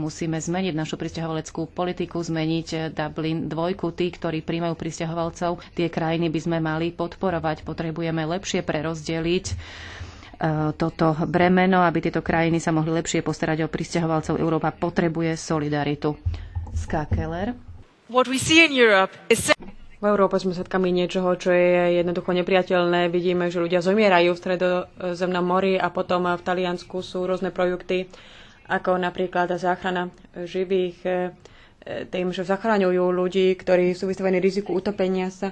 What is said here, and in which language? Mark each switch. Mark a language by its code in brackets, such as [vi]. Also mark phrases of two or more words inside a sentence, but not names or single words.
[sk] Musíme zmeniť našu prisťahovaleckú politiku, zmeniť Dublin 2. Tí, ktorí príjmajú prisťahovalcov, tie krajiny by sme mali podporovať. Potrebujeme lepšie prerozdeliť toto bremeno, aby tieto krajiny sa mohli lepšie postarať o prisťahovalcov. Európa potrebuje solidaritu. Ska Keller. [en] What we see in Europe is [sk] V Európe sme svedkami niečoho, čo je jednoducho nepriateľné. Vidíme, že ľudia zomierajú v Stredozemnom mori a potom v Taliansku sú rôzne projekty, ako napríklad záchrana živých, tým, že zachraňujú ľudí, ktorí sú vystavení riziku utopenia sa.